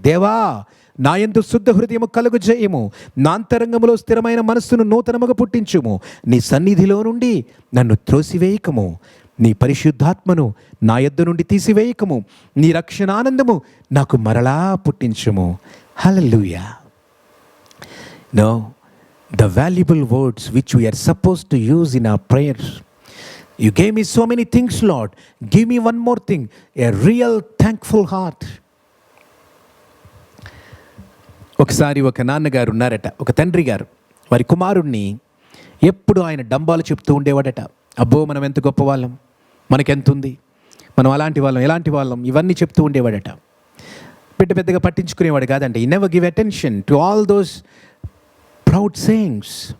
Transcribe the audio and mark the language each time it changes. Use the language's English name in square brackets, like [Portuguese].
[Telugu] దేవా నా యందు శుద్ధ హృదయము కలుగు చేయము, నా అంతరంగములో స్థిరమైన మనస్సును నూతనముగా పుట్టించుము, నీ సన్నిధిలో నుండి నన్ను త్రోసివేయకము, నీ పరిశుద్ధాత్మను నా యొద్ద నుండి తీసివేయకము, నీ రక్షణానందము నాకు మరలా పుట్టించుము. హల్లెలూయా. [English] No, the valuable words which we are supposed to use in our prayers. You gave me so many things, Lord. Give me one more thing, a real thankful heart. [Telugu] ఒకసారి ఒక నాన్నగారు ఉన్నారట, ఒక తండ్రి గారు వారి కుమారుణ్ణి ఎప్పుడు ఆయన డంబాలు చెప్తూ ఉండేవాడట. అబ్బో మనం ఎంత గొప్పవాళ్ళం, మనకెంతుంది, మనం అలాంటి వాళ్ళం, ఎలాంటి వాళ్ళం, ఇవన్నీ చెప్తూ ఉండేవాడట. పెద్దగా పట్టించుకునేవాడు కాదండి. [English] ఈ never give attention to all those proud sayings.